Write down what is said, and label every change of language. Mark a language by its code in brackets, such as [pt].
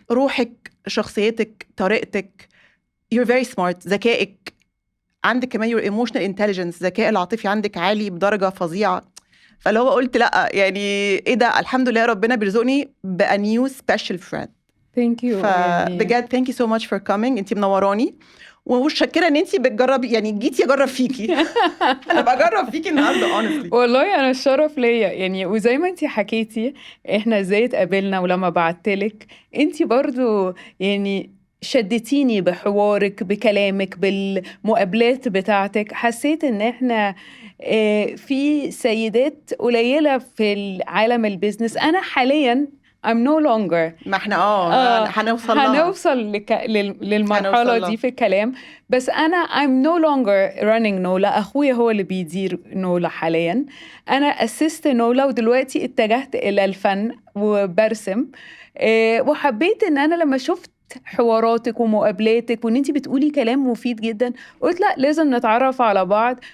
[ar] روحك، شخصيتك، طريقتك، [en] you're very smart، [ar] ذكائك، عندك كمان [en] your emotional intelligence، [ar] ذكاء العاطفي عندك عالي بدرجة فظيعة. فاللي هو قلت لأ، يعني إيه ده، الحمد لله ربنا بيرزقني بقى [en] new special friend. Thank you. [ar] فبجد [en] thank you so much for coming، [ar] انتي منوراني. ومتشكره ان انت بتجربي، يعني جيتي اجرب فيكي. انا بجرب فيكي النهارده honestly. والله انا الشرف ليا يعني. وزي ما انتي حكيتي احنا ازاي اتقابلنا، ولما بعتلك انتي برضو يعني شدتيني بحوارك بكلامك بالمقابلات بتاعتك. حسيت ان احنا في سيدات قليلة في العالم البيزنس. انا حاليا [en] I'm no longer. [ar] ما احنا هنوصل هنوصل للمرحلة هنوصل دي في الكلام. بس أنا [en] I'm no longer running نولا. [ar] أخويا هو اللي بيدير نولا حاليا. أنا أسست نولا ودلوقتي اتجهت إلى الفن وبرسم. وحبيت إن أنا لما شفت حواراتك ومقابلاتك وان انتي بتقولي كلام مفيد جدا، قلت لا لازم نتعرف على بعض.